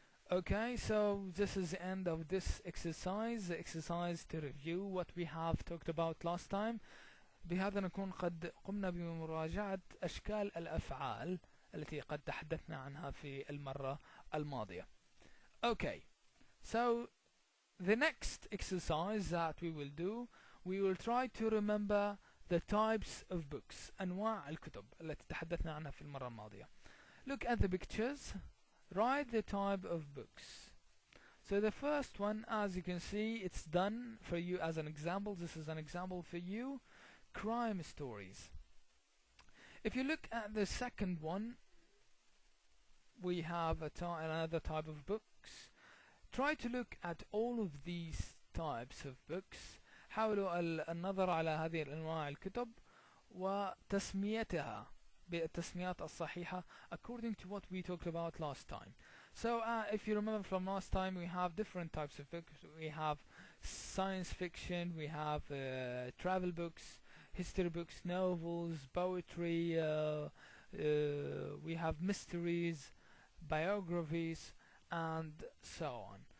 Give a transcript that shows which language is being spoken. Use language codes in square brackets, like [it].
[en] Okay, so this is the end of this exercise. The exercise to review what we have talked about last time. [ar] بهذا نكون قد قمنا بمراجعة أشكال الأفعال التي قد تحدثنا عنها في المرة الماضية. [en] Okay, so the next exercise that we will do, we will try to remember the types of books, [ar] أنواع الكتب التي تحدثنا عنها في المرة الماضية. [en] Look at the pictures. Write the type of books. So the first one, as you can see, it's done for you as an example. This is an example for you. Crime stories. If you look at the second one, we have another type of books. Try to look at all of these types of books. [ar] حاولوا النظر على هذه الأنواع الكتب وتسميتها. بالتسميات الصحيحة [en] according to what we talked about last time. So if you remember from last time, we have different types of books. We have science fiction, we have travel books, history books, novels, poetry, we have mysteries, biographies, and so on.